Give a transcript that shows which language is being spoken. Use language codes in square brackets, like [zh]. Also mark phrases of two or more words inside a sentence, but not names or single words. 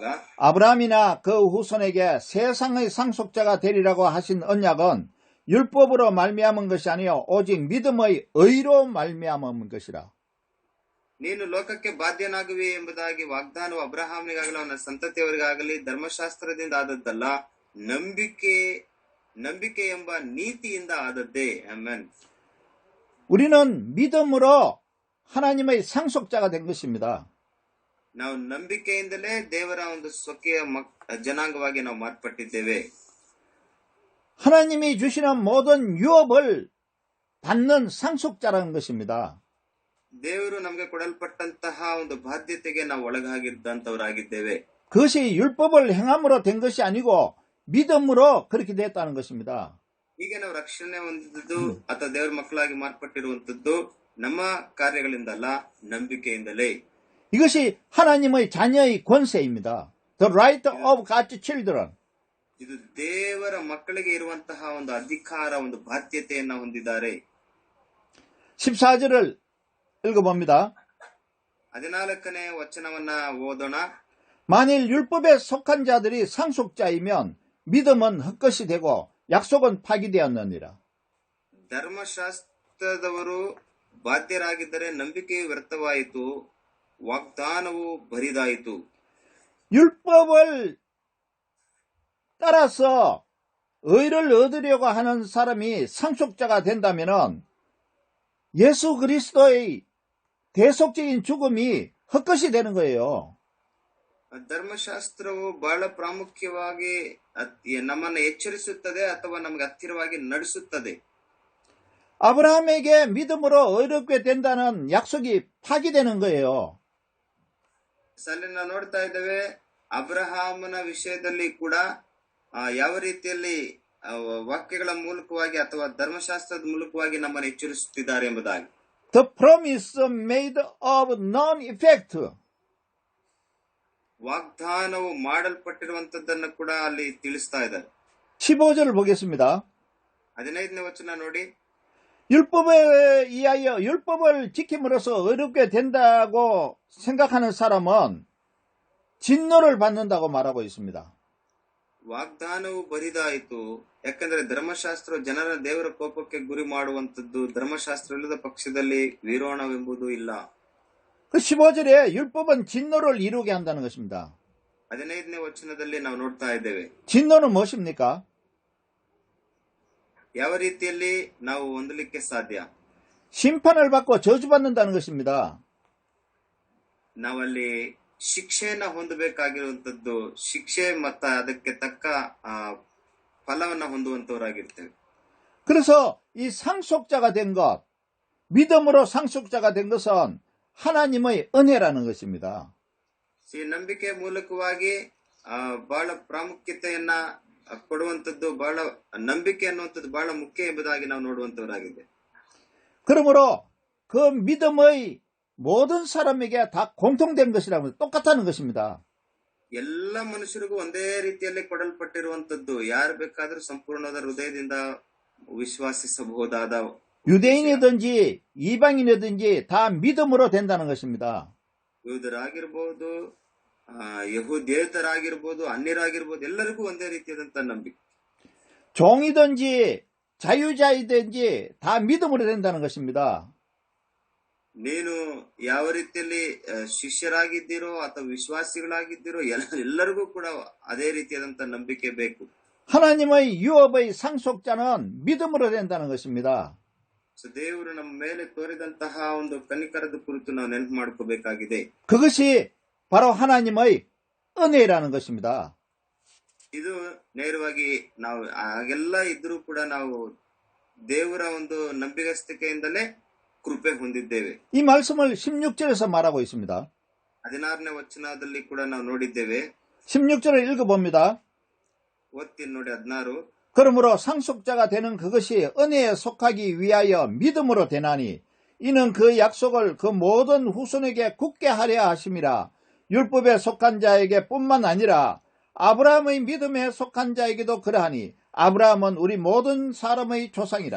[ko] 아브라함이나 그 후손에게 세상의 상속자가 되리라고 하신 언약은 율법으로 말미암은 것이 아니요 오직 믿음의 의로 말미암은 것이라. [kn] ನೀನು ಲೋಕಕ್ಕೆ ಬಾಧ್ಯನಾಗುವೆ ಎಂಬುದಾಗಿ ವಾಗ್ದಾನವು ಅಬ್ರಹಾಮನಿಗಾಗಲಿ ಅವನ ಸಂತತಿಯವರಿಗಾಗಲಿ ಧರ್ಮಶಾಸ್ತ್ರದಿಂದ ಆದದ್ದಲ್ಲ, ನಂಬಿಕೆ ಎಂಬ ನೀತಿಯಿಂದ ಆದದ್ದೇ. ಆಮೆನ್. [ko] 우리는 믿음으로 하나님의 상속자가 된 것입니다. [kn] ನಾವು ನಂಬಿಕೆಯಿಂದಲೇ ದೇವರ ಒಂದು ಸ್ವಕೀಯ ಜನಾಂಗವಾಗಿ ನಾವು ಮಾರ್ಪಟ್ಟಿದ್ದೇವೆ. [ko] 하나님이 주시는 모든 유업을 받는 상속자라는 것입니다. [kn] ದೇವರು ನಮಗೆ ಕೊಡಲ್ಪಟ್ಟಂತಹ ಒಂದು ಬಾಧ್ಯತೆಗೆ ನಾವು ಒಳಗಾಗಿದ್ದಂತವರಾಗಿದ್ದೇವೆ. [ko] 그것이 율법을 행함으로 된 것이 아니고 믿음으로 그렇게 됐다는 것입니다. [kn] ಹೀಗೆ ನಾವು ರಕ್ಷಣೆ ಹೊಂದಿದ್ದು ಅಥವಾ ದೇವರ ಮಕ್ಕಳಾಗಿ ಮಾರ್ಪಟ್ಟಿರುವಂತದ್ದು ನಮ್ಮ ಕಾರ್ಯಗಳಿಂದಲ್ಲ, ನಂಬಿಕೆಯಿಂದಲೇ. [ko] 이것이 하나님의 자녀의 권세입니다. [en] The right of God's children. [kn] ಇದು ದೇವರ ಮಕ್ಕಳಿಗೆ ಇರುವಂತಹ ಒಂದು ಅಧಿಕಾರ, ಒಂದು ಬಾಧ್ಯತೆಯನ್ನ ಹೊಂದಿದ್ದಾರೆ. [ko] 14절을 읽어봅니다. [kn] 14ನೇ ವಚನವನ್ನ ಓದೋಣ. [ko] 만일 율법에 속한 자들이 상속자이면 믿음은 헛것이 되고 약속은 파기되었느니라. [kn] ಧರ್ಮಶಾಸ್ತ್ರದವರು ಬಾಧ್ಯರಾಗಿದ್ದರೆ ನಂಬಿಕೆಯು ವ್ಯರ್ಥವಾಯಿತು, ವಾಗ್ದಾನವು ಬರಿದಾಯಿತು. [ko] 율법을 따라서 의를 얻으려고 하는 사람이 상속자가 된다면 예수 그리스도의 대속적인 죽음이 헛것이 되는 거예요. [kn] ಧರ್ಮಶಾಸ್ತ್ರವು ಬಹಳ ಪ್ರಾಮುಖ್ಯವಾಗಿ ನಮ್ಮನ್ನು ಎಚ್ಚರಿಸುತ್ತದೆ ಅಥವಾ ನಮಗೆ ಹತ್ತಿರವಾಗಿ ನಡೆಸುತ್ತದೆ. [ko] 아브라함에게 믿음으로 의롭게 된다는 약속이 파기되는 거예요. [kn] ಅಲ್ಲಿ ನಾವು ನೋಡ್ತಾ ಇದ್ದೇವೆ, ಅಬ್ರಹಾಮನ ವಿಷಯದಲ್ಲಿ ಕೂಡ ಯಾವ ರೀತಿಯಲ್ಲಿ ವಾಕ್ಯಗಳ ಮೂಲಕವಾಗಿ ಅಥವಾ ಧರ್ಮಶಾಸ್ತ್ರದ ಮೂಲಕವಾಗಿ ನಮ್ಮನ್ನು ಎಚ್ಚರಿಸುತ್ತಿದ್ದಾರೆ ಎಂಬುದಾಗಿ. [en] The promise made of non-effect. [kn] ವಾಗ್ದಾನವು ಮಾಡಲ್ಪಟ್ಟಿರುವಂತದ್ದನ್ನು ಕೂಡ ಅಲ್ಲಿ ತಿಳಿಸ್ತಾ ಇದ್ದಾರೆ. [ko] 15절을 보겠습니다. [kn] 15ನೇ ವಚನ ನೋಡಿ. [ko] 율법에 의하여 율법을 지킴으로써 의롭게 된다고 생각하는 사람은 진노를 받는다고 말하고 있습니다. [kn] ವಾಗ್ದಾನವು ಬರಿದಾಯಿತು, ಯಾಕಂದ್ರೆ ಧರ್ಮಶಾಸ್ತ್ರ ಜನರ ದೇವರ ಕೋಪಕ್ಕೆ ಗುರಿ ಮಾಡುವಂತದ್ದು. ಧರ್ಮಶಾಸ್ತ್ರ ಇಲ್ಲದ ಪಕ್ಷದಲ್ಲಿ ವಿರೋಣವೆಂಬುದು ಇಲ್ಲ. [ko] 그 15절에 율법은 진노를 이루게 한다는 것입니다. [kn] 15ನೇ ವಚನದಲ್ಲಿ ನಾವು ನೋಡ್ತಾ ಇದ್ದೇವೆ. [ko] 진노는 무엇입니까? [kn] ಯಾವ ರೀತಿಯಲ್ಲಿ ನಾವು ಹೊಂದಲಿಕ್ಕೆ ಸಾಧ್ಯ? [ko] 심판을 받고 저주받는다는 것입니다. [kn] ನಾವಲ್ಲಿ ಶಿಕ್ಷೆಯನ್ನ ಹೊಂದಬೇಕಾಗಿರುವಂತದ್ದು, ಶಿಕ್ಷೆ ಮತ್ತು ಅದಕ್ಕೆ ತಕ್ಕ ಫಲವನ್ನ ಹೊಂದುವಂತವರಾಗಿರ್ತೇವೆ. [ko] 그래서 이 상속자가 된 것, 믿음으로 상속자가 된 것은 하나님의 은혜라는 것입니다. [kn] ಈ ನಂಬಿಕೆ ಮೂಲಕವಾಗಿ ಬಹಳ ಪ್ರಾಮುಖ್ಯತೆಯನ್ನ ಕೊಡುವಂತದ್ದು, ಬಹಳ ನಂಬಿಕೆ ಅನ್ನುವಂಥದ್ದು ಬಹಳ ಮುಖ್ಯ ಎಂಬುದಾಗಿ ನಾವು ನೋಡುವಂತವರಾಗಿದೆ. [ko] 그러므로 그 믿음의 모든 사람에게 다 공통된 것이라면 똑같다는 것입니다. [kn] ಎಲ್ಲ ಮನುಷ್ಯರಿಗೂ ಒಂದೇ ರೀತಿಯಲ್ಲಿ ಕೊಡಲ್ಪಟ್ಟಿರುವಂತದ್ದು, ಯಾರು ಬೇಕಾದ್ರೂ ಸಂಪೂರ್ಣವಾದ ಹೃದಯದಿಂದ ವಿಶ್ವಾಸಿಸಬಹುದಾದ, [ko] 유대인이든지 이방인이든지 다 믿음으로 된다는 것입니다. [kn] ಯೂದರಾಗಿರ್ಬೋದು, ಯಹೂದ್ಯೇತರಾಗಿರ್ಬೋದು, ಅನ್ಯರಾಗಿರ್ಬೋದು, ಎಲ್ಲರಿಗೂ ಒಂದೇ ರೀತಿಯಾದಂತ ನಂಬಿಕೆ. [ko] 종이든지 자유자이든지 다 믿음으로 된다는 것입니다. [kn] ನೀನು ಯಾವ ರೀತಿಯಲ್ಲಿ ಶಿಷ್ಯರಾಗಿದ್ದೀರೋ ಅಥವಾ ವಿಶ್ವಾಸಿಗಳಾಗಿದ್ದೀರೋ ಎಲ್ಲರಿಗೂ ಕೂಡ ಅದೇ ರೀತಿಯಾದಂತ ನಂಬಿಕೆ ಬೇಕು. [ko] 하나님의 유업의 상속자는 믿음으로 된다는 것입니다. [kn] ದೇವರು ನಮ್ಮ ಮೇಲೆ ತೋರಿದಂತಹ ಒಂದು ಕನಿಕರದ ಕುರಿತು ನಾವು ನೆನಪು ಮಾಡ್ಕೋಬೇಕಾಗಿದೆ. [ko] 그것이 바로 하나님의 은혜라는 것입니다. [kn] ಇದು ನೇರವಾಗಿ ನಾವು ಹಾಗೆಲ್ಲ ಇದ್ರೂ ಕೂಡ ನಾವು ದೇವರ ಒಂದು ನಂಬಿಗಸ್ತಿಕೆಯಿಂದಲೇ ಕೃಪೆ ಹೊಂದಿದ್ದೇವೆ. [ko] 이 말씀을 16절에서 말하고 있습니다. [kn] 16ನೇ ವಚನದಲ್ಲಿ ಕೂಡ ನಾವು ನೋಡಿದ್ದೇವೆ. [ko] 16절을 읽어봅니다. [kn] ಓದ್ತೀನಿ ನೋಡಿ. 16. [ko] 그러므로 상속자가 되는 그것이 은혜에 속하기 위하여 믿음으로 되나니 이는 그 약속을 그 모든 후손에게 굳게 하려 하심이라. 율법에 속한 자에게 뿐만 아니라 아브라함의 믿음에 속한 자에게도 그러하니 아브라함은 우리 모든 사람의 조상이라.